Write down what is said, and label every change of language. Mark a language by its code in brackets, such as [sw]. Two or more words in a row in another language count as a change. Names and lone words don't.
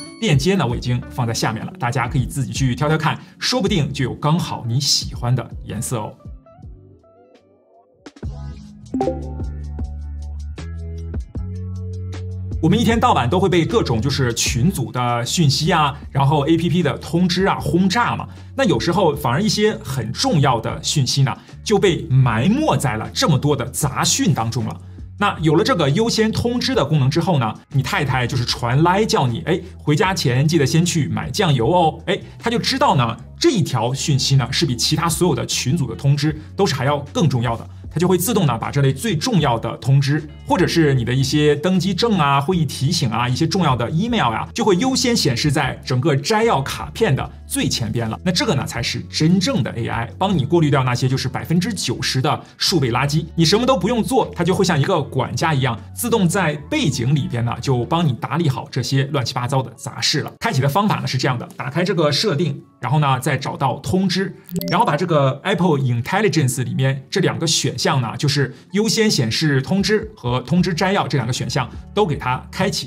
[zh] 鏈接呢我已經放在下面了，大家可以自己去挑挑看，說不定就有剛好你喜歡的顏色哦。我們一天到晚都會被各種就是群組的訊息啊，然後 APP 的通知啊轟炸嘛。那有時候反而一些很重要的訊息呢，就被埋沒在了這麼多的雜訊當中了。那有了這個優先通知的功能之後呢，你太太就是傳來叫你，回家前記得先去買醬油哦，他就知道呢，這一條訊息呢是比其他所有的群組的通知都是還要更重要的。它就會自動呢把這類最重要的通知，或者是你的一些登機證啊、會議提醒啊、一些重要的 email 呀，就會優先顯示在整個摘要卡片的最前邊了。那這個呢才是真正的 AI， 幫你過濾掉那些就是90%的數位垃圾。你什麼都不用做，它就會像一個管家一樣，自動在背景裡邊呢就幫你打理好這些亂七八糟的雜事了。開啟的方法呢是這樣的，打開這個設定，然後呢再找到通知，然後把這個 Apple Intelligence 裡面這兩個選項呢，就是優先顯示通知和通知摘要這兩個選項都給它開啟。